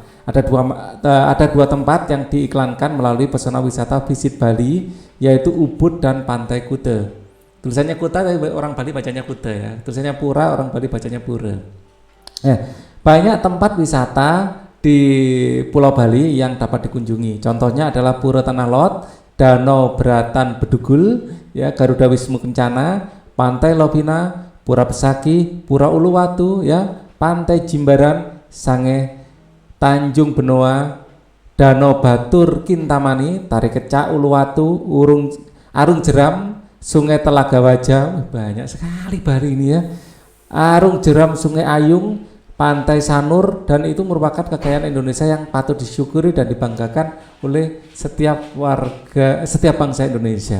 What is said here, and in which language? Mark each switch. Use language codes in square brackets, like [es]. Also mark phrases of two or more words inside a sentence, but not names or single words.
[id] Ada dua tempat yang diiklankan melalui Pesona Wisata Visit Bali, yaitu Ubud dan Pantai Kuta. Tulisannya Kuta, tapi orang Bali bacanya Kuta ya. Tulisannya Pura, orang Bali bacanya Pura. Banyak tempat wisata di Pulau Bali yang dapat dikunjungi. Contohnya adalah Pura Tanah Lot, Danau Beratan Bedugul, ya, Garuda Wisnu Kencana, Pantai Lobina, Pura Besaki, Pura Uluwatu, ya, Pantai Jimbaran, Sange, Tanjung Benoa, Danau Batur Kintamani, Tari Kecak Uluwatu, Arung Jeram, Sungai Telaga Wajah, banyak sekali Bali ini ya. Arung Jeram, Sungai Ayung, Pantai Sanur, dan itu merupakan kekayaan Indonesia yang patut disyukuri dan dibanggakan oleh setiap warga, setiap bangsa Indonesia.